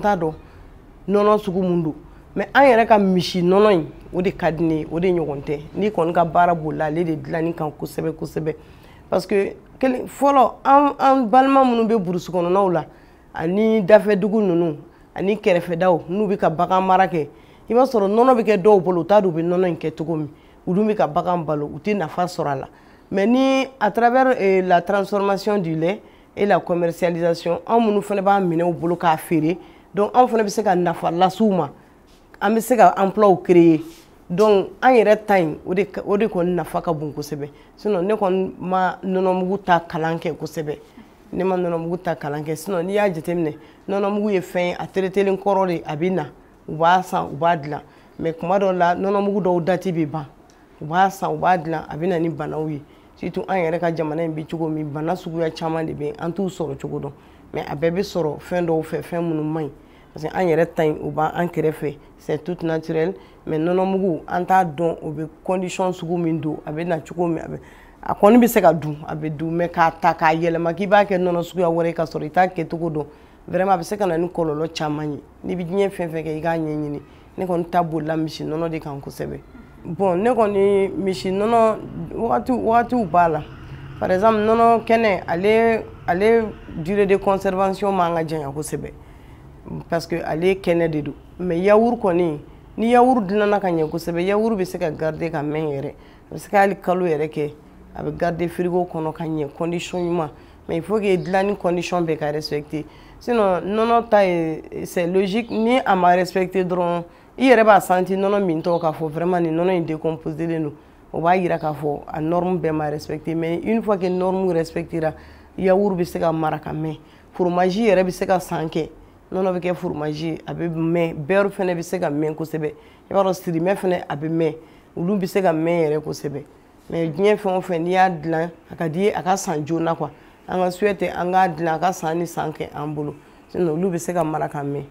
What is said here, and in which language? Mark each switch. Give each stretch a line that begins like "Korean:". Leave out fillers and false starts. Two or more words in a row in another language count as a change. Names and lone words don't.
Bambara: t'a dɔn nɔnɔ sugu mun don mais an yɛrɛ ka misi nɔnɔ in o de ka di ne ye o de ɲɔgɔn tɛ n'i kɔni ka baara b'o la ale de dilanni kan kosɛbɛ kosɛbɛ
French: parce que
Bambara: fɔlɔ an balima minnu bɛ burusi kɔnɔnaw la ani dafɛdugu ninnu ani kɛrɛfɛdaw n'u bɛ ka bagan mara kɛ i b'a sɔrɔ nɔnɔ bɛ kɛ dɔw bolo u t'a dɔn u bɛ nɔnɔ in kɛ cogo min u dun bɛ ka bagan balo u tɛ nafa sɔrɔ a la mais ni
French: à travers la transformation du lait et la
Bambara: commercialisation anw minnu fana b'a minɛ u bolo k'a feere donc anw fana bɛ se ka nafa las'u ma an bɛ se ka
French: emploi créer
Bambara: donc an yɛrɛ ta in o de kɔni nafa ka bon kosɛbɛ sinon ne kɔni ma nɔnɔmugu ta kalan kɛ kosɛbɛ ne ma nɔnɔmugu ta kalan kɛ sinon n'i y'a jateminɛ nɔnɔmugu ye fɛn ye a teretelen kɔrɔ de a bɛ na u b'a san u b'a dilan mais kuma dɔw la nɔnɔmugu dɔw dati bɛ ban u b'a san u b'a dilan a bɛ na ni banaw ye surtout an yɛrɛ ka jamana in bɛ cogo min bana suguya caman de bɛ yen an t'u sɔrɔ cogo dɔn mais a bɛɛ bɛ sɔrɔ fɛn dɔw fɛ fɛn minnu man ɲi
French: parce que
Bambara: an yɛrɛ ta in o b'an kɛrɛfɛ
French: c'est tout naturel
Bambara: mais nɔnɔmugu an t'a dɔn o bɛ condition sugu min don a bɛ na cogo min a kɔni bɛ se ka dun a bɛ dun mais k'a ta k'a yɛlɛma k'i b'a kɛ nɔnɔ suguya wɛrɛ ka sɔrɔ i t'a kɛcogo dɔn vraiment a bɛ se ka na ni kɔlɔlɔ caman ye n'i bɛ diɲɛ fɛn fɛn kɛ i k'a ɲɛɲini ne kɔni ta bolila misi nɔnɔ de kan kosɛbɛ bon ne kɔni misi nɔnɔ wagatiw b'a la
French: par exemple
Bambara: nɔnɔ kɛnɛ ale
French: durée de conservation
Bambara: man ka janya kosɛbɛ
French: parce que
Bambara: ale kɛnɛ de don mais yaourt kɔni ni yaourt dilanna ka ɲɛ kosɛbɛ yaourt bɛ se ka garder ka mɛn yɛrɛ a bɛ se ka hali kalo yɛrɛ kɛ a bɛ garder frigo kɔnɔ ka ɲɛ condition ɲuman
French: mais il faut que
Bambara: dilanni condition bɛɛ ka respecter sinon nɔnɔ ta ye
French: c'est logique
Bambara: ni a ma respecter dɔrɔn i yɛrɛ b'a senti nɔnɔ min tɔgɔ k'a fɔ vraiment nin nɔnɔ in décomposé len don o b'a yira k'a fɔ a norme bɛɛ ma respecter
French: mais une fois que norme respectera
Bambara: yaourt bɛ se ka mara ka mɛn fromage yɛrɛ bɛ se ka san kɛ nɔnɔ bɛ kɛ fromage a bɛ mɛn beurre fɛnɛ bɛ se ka mɛn kosɛbɛ i b'a dɔn sirimɛ fɛnɛ a bɛ mɛn olu bɛ se ka mɛn yɛrɛ kosɛbɛ mais diɲɛ fɛn o fɛn n'i y'a dilan a ka di ye a ka san joona quoi an ka souhait tɛ an k'a dilan a ka san ni san kɛ an bolo sinon olu bɛ se ka mara ka mɛn.